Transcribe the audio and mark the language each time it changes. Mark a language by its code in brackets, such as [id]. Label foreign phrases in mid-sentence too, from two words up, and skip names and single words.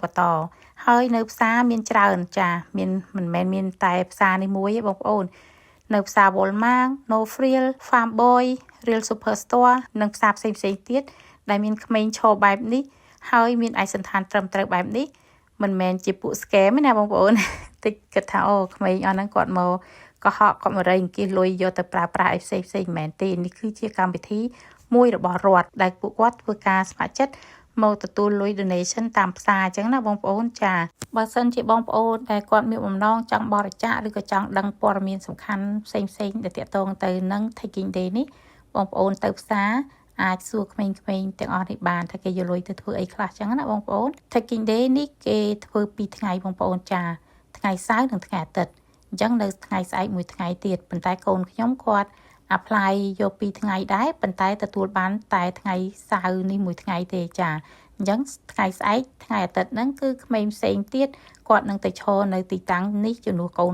[km] បន្តហើយនៅផ្សារមានច្រើនចាមានមិនមែនមានតែផ្សារនេះមួយទេបងប្អូននៅផ្សារ Walmart, No Frills, Farm Boy, Real Superstore និងផ្សារផ្សេងទៀតដែលមានក្មេងឈរបែបនេះហើយមានឯកសណ្ឋានត្រឹមត្រូវបែបនេះមិនមែនជាពួក scam ទេណាបងប្អូនតិចគិតថាអូក្មេងអស់ហ្នឹងគាត់មកកុហកគាត់មករែងអង្គាសលុយយកទៅប្រើប្រាស់ឲ្យផ្សេងមែនទេនេះគឺជាកម្មវិ ធីមួយរបស់រដ្ឋដែលពួកគាត់ធ្វើការស្ម័គ្រចិត្តមកទទួលលុយ donation តាមផ្សារអញ្ចឹងណាបងប្អូនចាបើសិនជាបងប្អូនដែលគាត់មានបំណងចង់បរិច្ចាគឬក៏ចង់ដឹងព័ត៌មានសំខាន់ផ្សេងដែលទាក់ទងទៅនឹង [en] taking day [km] នេះបងប្អូនទៅផ្សារអាចសួរក្មេងៗទាំងអស់ នេះបានថាគេយកលុយទៅធ្វើអីខ្លះចឹងណាបងប្អូន [en] taking day [km] នេះគេធ្វើ2ថ្ងៃបងប្អូនចាថ្ងៃសៅរ៍និងថ្ងៃអាទិត្យអញ្ចឹងនៅថ្ងៃស្អែកមួយថ្ងៃទៀតប៉ុន្តែកូនខ្ញុំគាត់ apply យក2ថ្ងៃដែរ ប៉ុន្តែទទួលបានតែថ្ងៃសៅរ៍នេះមួយថ្ងៃទេចាអញ្ចឹងថ្ងៃស្អែកថ្ងៃអាទិត្យហ្នឹងគឺក្មេងផ្សេងទៀតគាត់នឹងទៅឈរនៅទីតាំងនេះជំនួសកូន